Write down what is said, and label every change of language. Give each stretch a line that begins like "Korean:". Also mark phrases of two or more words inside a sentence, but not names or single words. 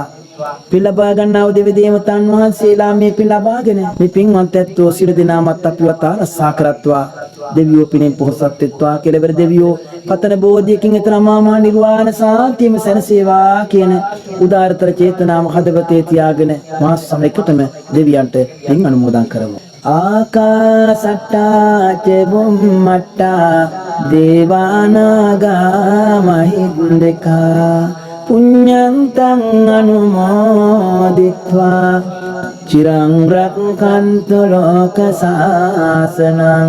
Sinhala: පින් ලබා ගන්නා දෙවි දේවතාවුන් වහන්සේලා මේ පින් ලබාගෙන මේ පින්වත් ඇත්තෝ සියලු දෙනාමත් අපිවත් ආරක්ෂා කරත්වා. දෙවියෝ පිනෙන් පොහොසත් වෙත්වා. කෙලවර දෙවියෝ පතන බෝධියකින් එතරම්ම නිර්වාණ සාන්තියම සැනසේවා කියන උදාරතර චේතනාව හදවතේ තියාගෙන මා සමයකටම දෙවියන්ට පින් අනුමෝදන් කරමු.
Pali: ආකාසට්ටා ච බුම්මට්ටා දේවානාගා මහින්දකා පුඤ්ඤන්තං අනුමෝදිත්වා චිරං රක්ඛන්තු ලෝක සාසනං.